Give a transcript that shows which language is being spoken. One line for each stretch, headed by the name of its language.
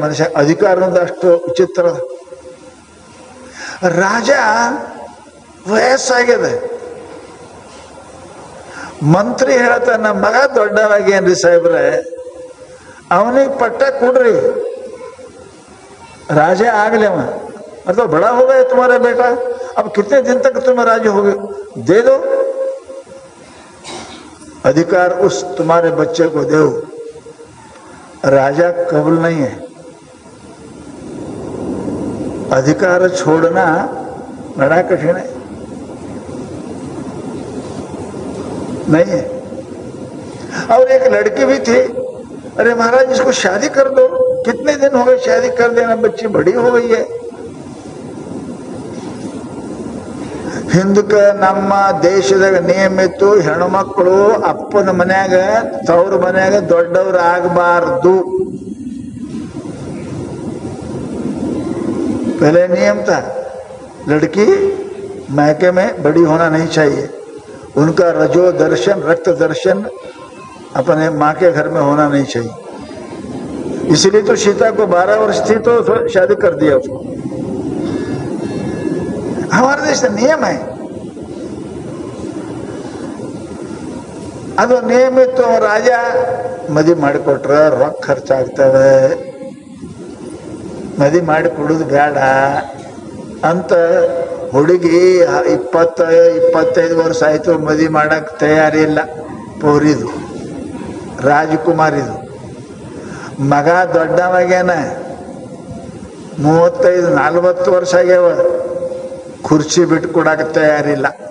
Kannada: ಮನುಷ್ಯ ಅಧಿಕಾರ ಅನ್ನೋದು ಅಷ್ಟು ವಿಚಿತ್ರ. ರಾಜ ವಯಸ್ಸಾಗಿದೆ. ಮಂತ್ರಿ ಹೇಳ್ತಾನ, ಮಗ ದೊಡ್ಡವಾಗೇನ್ರಿ ಸಾಹೇಬ್ರೆ, ಅವನಿಗೆ ಪಟ್ಟ ಕೊಡ್ರಿ,
Hindi: राजा आगले में, मतलब बड़ा हो गया तुम्हारा बेटा, अब कितने दिन तक तुम्हें राजा हो गए, दे दो अधिकार, उस तुम्हारे बच्चे को दो. राजा कबूल नहीं है. अधिकार छोड़ना बड़ा कठिन है, नहीं है. और एक लड़की भी थी, अरे महाराज इसको शादी कर दो, कितने दिन हो गए, शादी कर देना, बच्ची बड़ी हो गई है.
Kannada: ಹಿಂದಕ್ಕೆ ನಮ್ಮ ದೇಶದಾಗ ನಿಯಮ ಇತ್ತು, ಹೆಣ್ಮಕ್ಳು ಅಪ್ಪನ ಮನ್ಯಾಗ ತವ್ರ ಮನ್ಯಾಗ ದೊಡ್ಡವ್ರು ಆಗಬಾರ್ದು.
Hindi: पहले नियम था, लड़की मैके में बड़ी होना नहीं चाहिए, उनका रजो दर्शन रक्त दर्शन अपने माँ के घर में होना नहीं चाहिए. इसलिए तो सीता को 12 वर्ष थी तो शादी कर दिया उसको. हमारे देश का नियम है,
Kannada: ಅದು ನಿಯಮ ಇತ್ತು. ರಾಜ ಮದುವೆ ಮಾಡಿಕೊಟ್ರೆ ರೊಕ್ಕ ಖರ್ಚಾಗ್ತವೆ, ಮದುವೆ ಮಾಡಿ ಕೊಡೋದು ಬೇಡ ಅಂತ ಹುಡುಗಿ 20-25 ವರ್ಷ ಆಯ್ತು, ಮದುವೆ ಮಾಡಕ್ ತಯಾರಿಲ್ಲ. ಪೌರಿದು ರಾಜಕುಮಾರಿದು ಮಗ ದೊಡ್ಡವಾಗ್ಯಾನ, 35-40 ವರ್ಷ ಆಗ್ಯಾವ, ಕುರ್ಚಿ ಬಿಟ್ಟು ಕೊಡಾಕ ತಯಾರಿಲ್ಲ.